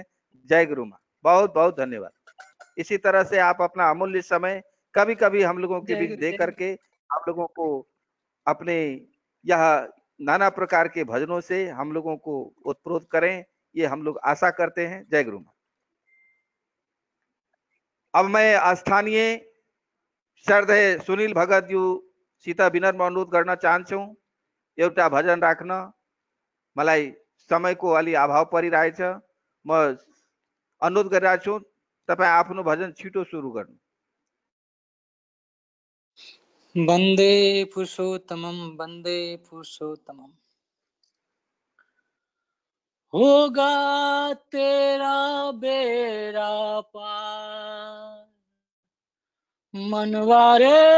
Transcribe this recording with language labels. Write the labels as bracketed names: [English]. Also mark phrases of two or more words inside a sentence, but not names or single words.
[Hindi] जय गुरु माँ, बहुत बहुत धन्यवाद। इसी तरह से आप अपना अमूल्य समय कभी कभी हम लोगों के बीच दे करके आप लोगों को अपने यह नाना प्रकार के भजनों से हम लोगों को उत्प्रोत करें, ये हम लोग आशा करते हैं। जय गुरु माँ। अब मैं स्थानीय श्रद्धेय सुनील भगत यू सीता [Nepali] विनम्र अनुरोध गर्न चाहन्छु, एउटा भजन राख्न। मलाई समयको अलि अभाव परिरहेछ, म अनुरोध गरिरहेको छु तपाईँ आफ्नो भजन छिटो सुरु गर्नु। [Sanskrit] वंदे पुरुषोत्तमम वंदे पुरुषोत्तमम। [Hindi] होगा तेरा बेड़ा पार मनवारे,